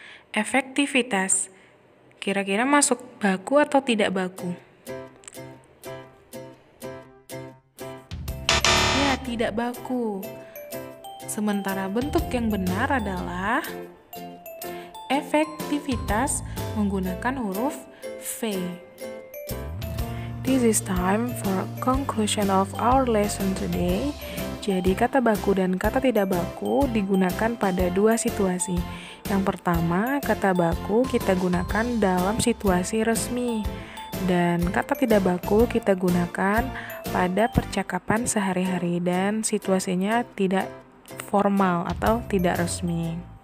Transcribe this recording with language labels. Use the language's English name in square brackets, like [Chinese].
[Indonesian] Efektivitas, kira-kira masuk baku atau tidak baku? Ya, tidak baku. Sementara bentuk yang benar adalah efektivitas menggunakan huruf V. [English] This is time for conclusion of our lesson today. [Indonesian] Jadi kata baku dan kata tidak baku digunakan pada dua situasi. Yang pertama, kata baku kita gunakan dalam situasi resmi. Dan kata tidak baku kita gunakan pada percakapan sehari-hari dan situasinya tidak formal atau tidak resmi.